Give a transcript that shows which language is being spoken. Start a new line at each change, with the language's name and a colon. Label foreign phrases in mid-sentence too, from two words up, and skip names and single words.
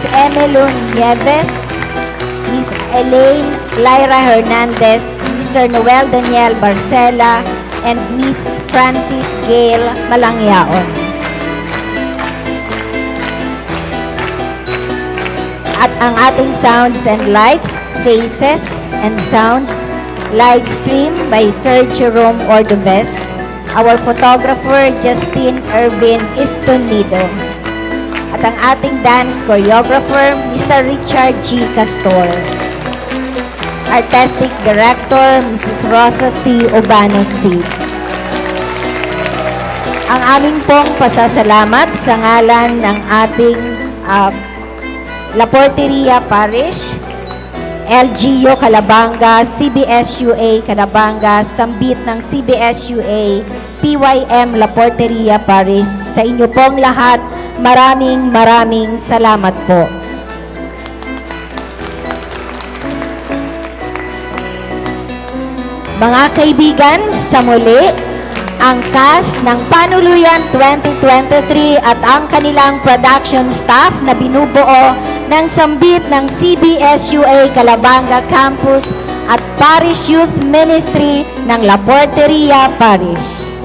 Filipino: Emelun Nieves, Miss Elaine Lyra Hernandez, Mr. Noel Daniel Barcela, and Miss Francis Gail Malangyaon. At ang ating
English: sounds and lights, faces and sounds, live stream by
Filipino: Sir Jerome Ordoves,
English: our photographer
Filipino: Justine Ervin Estonido, at ang ating
English: dance choreographer
Filipino: Mr. Richard G.
English: Castor, artistic director Mrs.
Filipino: Rosa C. Obano C. Ang aming pong pasasalamat sa ngalan ng ating La Porteria Parish, LGU Calabanga, CBSUA Calabanga, Sambit ng CBSUA, PYM La Porteria Parish. Sa inyo pong lahat, maraming salamat po. Mga kaibigan, sa muli, ang cast ng Panuluyan 2023 at ang kanilang production staff na binubuo ng Sambit ng CBSUA Calabanga Campus at Parish Youth Ministry ng La Porteria Parish.